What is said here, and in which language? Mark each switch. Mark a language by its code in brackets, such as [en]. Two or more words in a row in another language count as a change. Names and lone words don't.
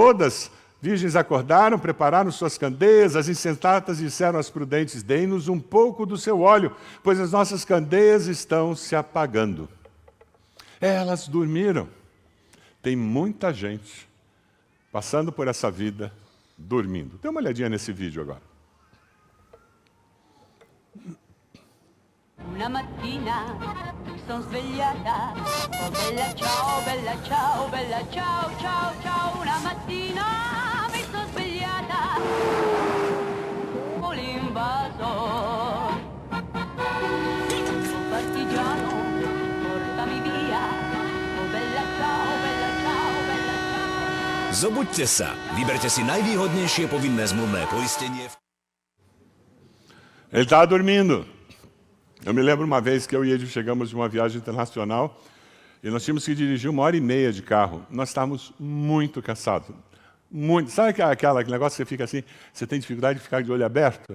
[pt] Então todas Virgens acordaram, prepararam suas candeias, as insensatas disseram às prudentes, dei-nos um pouco do seu óleo, pois as nossas candeias estão se apagando. Elas dormiram. Tem muita gente passando por essa vida dormindo. Dê uma olhadinha nesse vídeo agora. [it] Una mattina mi son svegliata, oh bella ciao, bella ciao, bella ciao, ciao, ciao. Una mattina mi son svegliata, con l'invasor, un partigiano, portami via, oh bella ciao, bella ciao, bella ciao. [sk] Zobuďte sa, vyberte si najvýhodnejšie povinné zmluvné poistenie. [pt] Ele estava dormindo. Eu me lembro uma vez que eu e ele chegamos de uma viagem internacional e nós tínhamos que dirigir 1h30 de carro. Nós estávamos muito cansados. Muito. Sabe aquele negócio que você fica assim, você tem dificuldade de ficar de olho aberto?